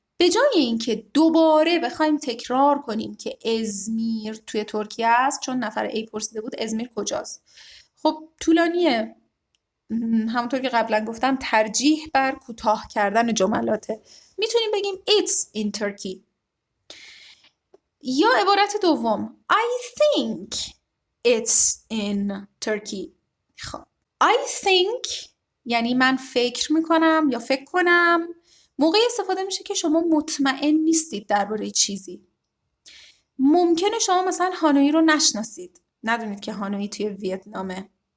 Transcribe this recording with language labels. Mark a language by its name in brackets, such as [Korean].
[Persian] به جای اینکه دوباره بخوایم تکرار کنیم که ازمیر توی ترکیه است، چون نفر A پرسیده بود ازمیر کجاست، خب طولانیه. همونطور که قبلا گفتم ترجیح بر کوتاه کردن جملاته. میتونیم بگیم [English] it's in Turkey. [Persian] یا عبارت دوم [English] I think it's in Turkey. [Persian] خب [English] I think [Persian] یعنی من فکر میکنم یا فکر کنم. موقعی استفاده میشه که شما مطمئن نیستید درباره چیزی. ممکنه شما مثلا هانوئی رو نشناسید، ندونید که هانوئی توی ویتنامه.